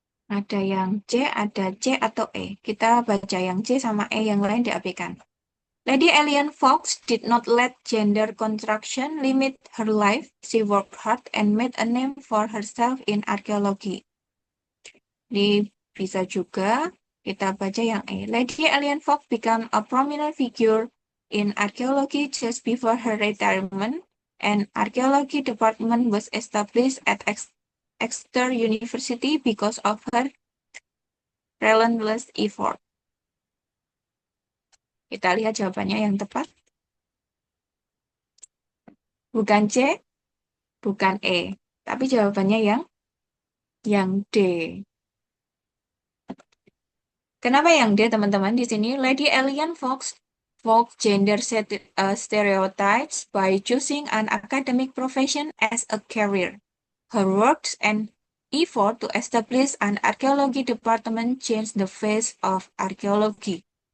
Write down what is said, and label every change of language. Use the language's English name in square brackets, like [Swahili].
[Indonesian] Ada yang C, ada C atau E. Kita baca yang C sama E, yang lain diabaikan. [English] Lady Elian Fox did not let gender construction limit her life. She worked hard and made a name for herself in archaeology. [Indonesian] Bisa juga kita baca yang E. [English] Lady Elian Fox became a prominent figure in archaeology just before her retirement, and archaeology department was established at Exeter University because of her relentless effort. [Indonesian] Kita lihat jawabannya yang tepat. Bukan C, bukan E, tapi jawabannya yang D. Kenapa yang D, teman-teman? Di sini [English] Lady Elian Fox gender stereotypes by choosing an academic profession as a career. Her works and effort to establish an archaeology department changed the face of archaeology.